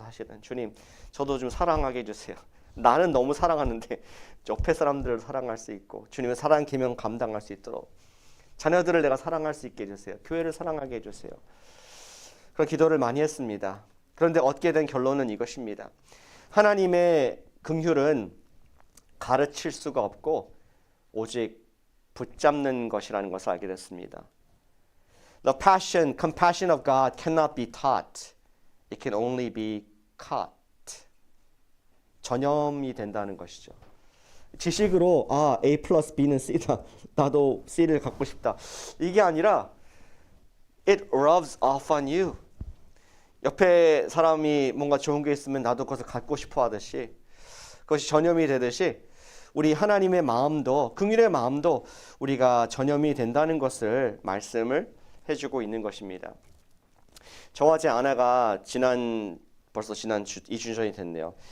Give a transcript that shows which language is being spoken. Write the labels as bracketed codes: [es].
[ko] 사실은 주님, 저도 좀 사랑하게 해주세요. 나는 너무 사랑하는데 옆에 사람들을 사랑할 수 있고, 주님의 사랑 계명 감당할 수 있도록 자녀들을 내가 사랑할 수 있게 해주세요. 교회를 사랑하게 해주세요. 그런 기도를 많이 했습니다. 그런데 얻게 된 결론은 이것입니다. 하나님의 긍휼은 가르칠 수가 없고 오직 붙잡는 것이라는 것을 알게 됐습니다. [en] The passion, compassion of God cannot be taught. It can only be caught. [ko] 전염이 된다는 것이죠. 지식으로 A 플러스 B는 C다. 나도 C를 갖고 싶다. 이게 아니라 [en] it rubs off on you. [ko] 옆에 사람이 뭔가 좋은 게 있으면 나도 그것을 갖고 싶어 하듯이 그것이 전염이 되듯이 우리 하나님의 마음도, 긍휼의 마음도 우리가 전염이 된다는 것을 말씀을 해주고 있는 것입니다. 저와 제 아내가 벌써 지난 2주 전이 됐네요.